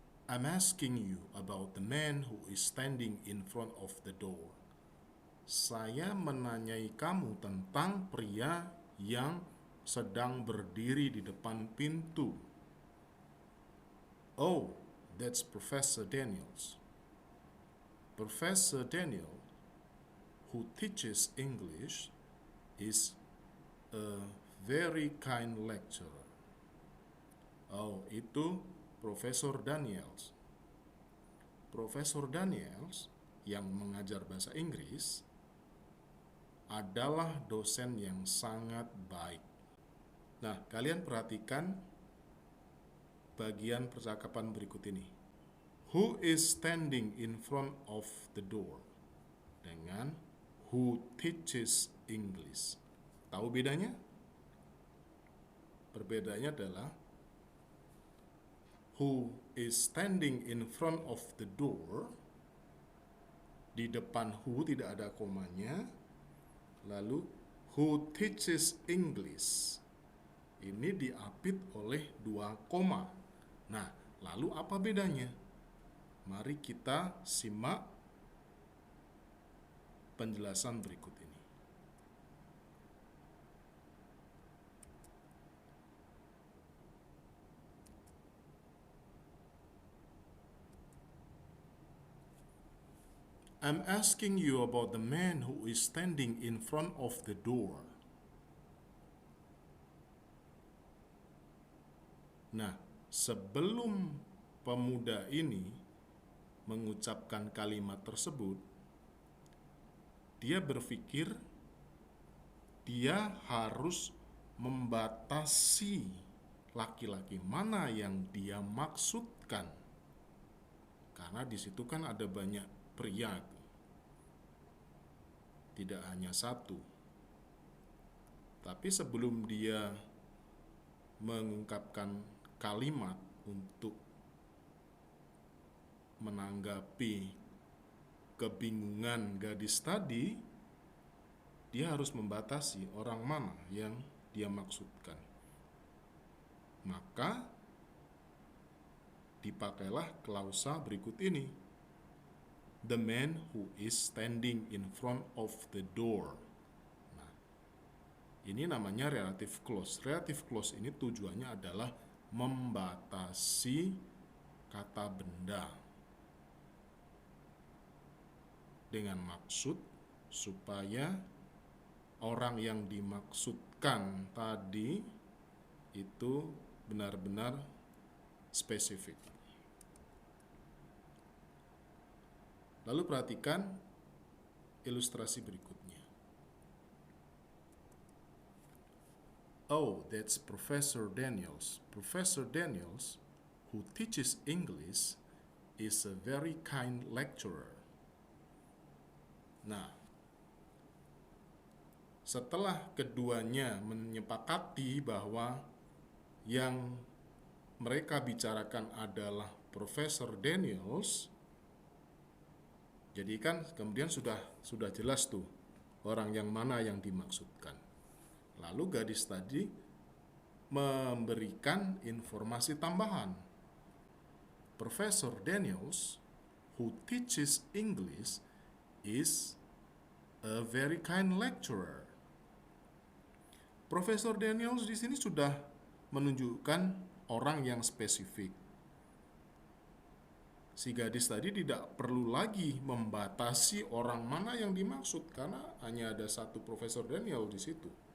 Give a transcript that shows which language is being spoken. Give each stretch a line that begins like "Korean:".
English: I'm asking you about the man who is standing in front of the door.
Indonesian: Saya menanyai kamu tentang pria yang sedang berdiri di depan pintu.
English: Oh, that's Professor Daniels. Professor Daniel, who teaches English, is a very kind lecturer.
Indonesian: Oh, itu Profesor Daniels. Profesor Daniels yang mengajar bahasa Inggris adalah dosen yang sangat baik. Nah, kalian perhatikan bagian percakapan berikut ini.
English: Who is standing in front of the door?
Indonesian: Dengan
English: who teaches English.
Indonesian: Tahu bedanya? Perbedaannya adalah
English: who is standing in front of the door.
Indonesian: Di depan who tidak ada komanya. Lalu
English: who teaches English.
Indonesian: Ini diapit oleh 2 koma. Nah, lalu apa bedanya? Mari kita simak penjelasan berikut ini.
English: I'm asking you about the man who is standing in front of the door.
Indonesian: Nah, sebelum pemuda ini mengucapkan kalimat tersebut, dia berpikir dia harus membatasi laki-laki mana yang dia maksudkan. Karena di situ kan ada banyak pria, tidak hanya satu. Tapi sebelum dia mengungkapkan kalimat untuk menanggapi kebingungan gadis tadi, dia harus membatasi orang mana yang dia maksudkan. Maka dipakailah klausa berikut ini.
English: The man who is standing in front of the door.
Indonesian: Nah, ini namanya relative clause. Relative clause ini tujuannya adalah membatasi kata benda dengan maksud supaya orang yang dimaksudkan tadi itu benar-benar spesifik. Lalu perhatikan ilustrasi berikutnya.
English: Oh, that's Professor Daniels. Professor Daniels, who teaches English, is a very kind lecturer.
Indonesian: Nah, setelah keduanya menyepakati bahwa yang mereka bicarakan adalah Profesor Daniels, jadi kan kemudian sudah jelas tuh orang yang mana yang dimaksudkan. Lalu gadis tadi memberikan informasi tambahan.
English: Profesor Daniels, who teaches English, is a very kind lecturer.
Indonesian: Profesor Daniels di sini sudah menunjukkan orang yang spesifik. Si gadis tadi tidak perlu lagi membatasi orang mana yang dimaksud karena hanya ada satu Profesor Daniel di situ.